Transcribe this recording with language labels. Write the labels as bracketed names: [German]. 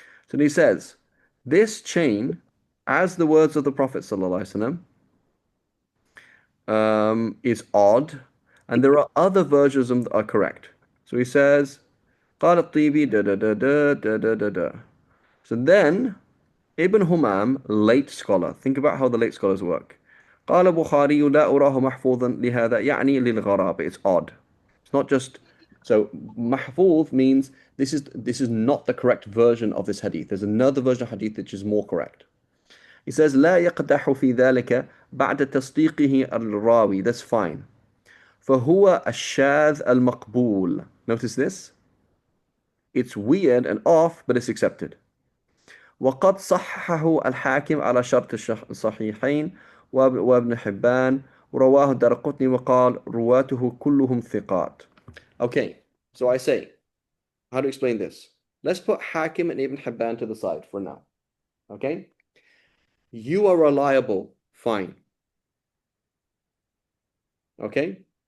[English] So he says, this chain, as the words of the Prophet sallallahu alaihi wasallam, is odd, and there are other versions that are correct. So he says, [Arabic] قال الطيبي [English] da da da da da da da da. So then Ibn Humam, late scholar, think about how the late scholars work. [Arabic] قال بخاري لا أراه محفوظا لهذا يعني للغرابة. [English] It's odd. It's not just so mahfuz means this is not the correct version of this hadith. There's another version of hadith which is more correct. He says [Arabic] لا يقدح في ذلك بعد تصديقه الراوي. [English] That's fine. [Arabic] فهو الشاذ المقبول. [English] Notice this. It's weird and off, but it's accepted. [Arabic] وقد صححه الحاكم على شرط الصحيحين وابن حبان ورواه الدرقطني وقال رواته كلهم ثقات. [English] Okay, so I say, how to explain this? Let's put Hakim and Ibn Hibban to the side for now. Okay? You are reliable, fine. Okay?